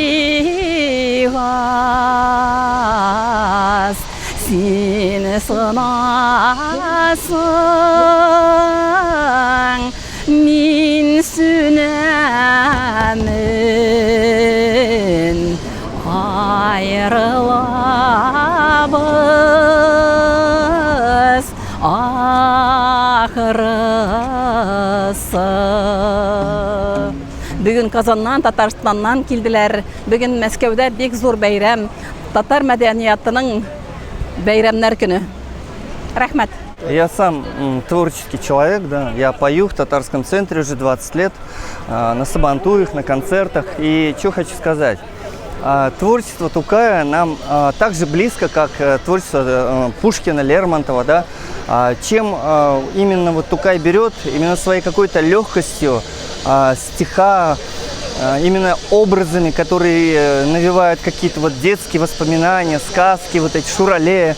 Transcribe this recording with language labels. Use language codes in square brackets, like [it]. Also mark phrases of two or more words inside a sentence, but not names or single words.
[tt] бигаз, син сынасың, мин сүнәмен айрылабыз ахырысы. Бүгін Казаннан, Татарстаннан килделәр. Бүгін Мәскәүдә бик зур бәйрәм, татар мәдәниятының бәйрәмнәр көне. Рәхмәт. [ru] Я сам творческий человек, да. Я пою в татарском центре уже 20 лет, на сабантуях, на концертах. И что хочу сказать. Творчество Тукая нам так же близко, как творчество Пушкина, Лермонтова, да. Чем именно вот Тукай берет, именно своей какой-то легкостью стиха, именно образами, которые навевают какие-то вот детские воспоминания, сказки, вот эти шурале.